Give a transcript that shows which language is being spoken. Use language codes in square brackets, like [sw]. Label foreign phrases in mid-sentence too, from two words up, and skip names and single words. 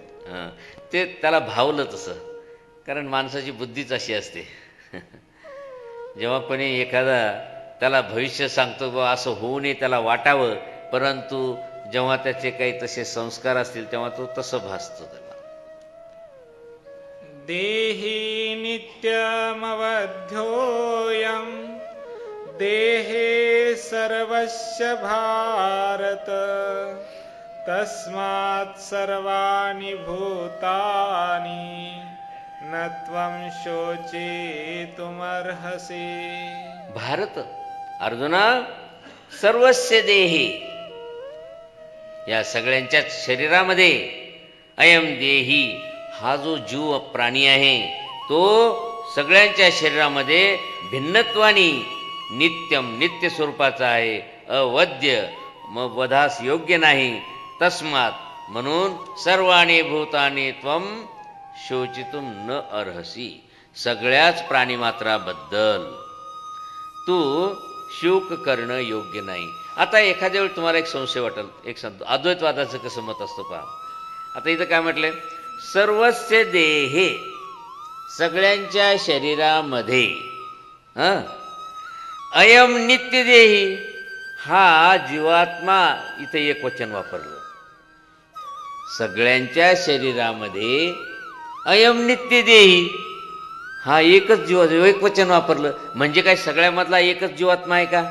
[mr] ते त्याला भावलं तसं, कारण माणसाची बुद्धीच अशी असते. जेव्हा कोणी एखादा त्याला भविष्य सांगतो बा असं होऊ नये त्याला वाटावं, परंतु जेव्हा त्याचे काही तसे संस्कार असतील तेव्हा तो तसं भासतो त्याला. [sa] देहि नित्यमवध्योऽयं देहे सर्वस्य भारत तस्मात् सर्वाणि भूतानि न त्वं शोचितुमर्हसि. भारत अर्जुना सर्वस्य देहे, [mr] या सगळ्यांच्याच शरीरामध्ये [sa] अयम देही, [mr] हा जो जीव प्राणी आहे तो सगळ्यांच्या शरीरामध्ये भिन्नत्वानी नित्यम नित्य स्वरूपाचा आहे, अवद्य मग वधास योग्य नाही. [sa] तस्मात म्हणून सर्वाणी भूतानी त्वम शोचितुम न अर्हसी, [mr] सगळ्याच प्राणीमात्राबद्दल तू शोक करणं योग्य नाही. आता एखाद्या वेळी तुम्हाला एक संशय वाटेल, एक सांगतो अद्वैतवादाचं कसं मत असतं पहा. आता इथं काय म्हटलंय, [sa] सर्वस्य देहे, [mr] सगळ्यांच्या शरीरामध्ये [sa] अयम नित्य देही, [mr] हा जीवात्मा, इथं एक वचन वापरलं. सगळ्यांच्या शरीरामध्ये [sa] अयम नित्य देही, [mr] हा एकच जीव, एक वचन वापरलं म्हणजे काय सगळ्यामधला एकच जीवात्मा आहे का?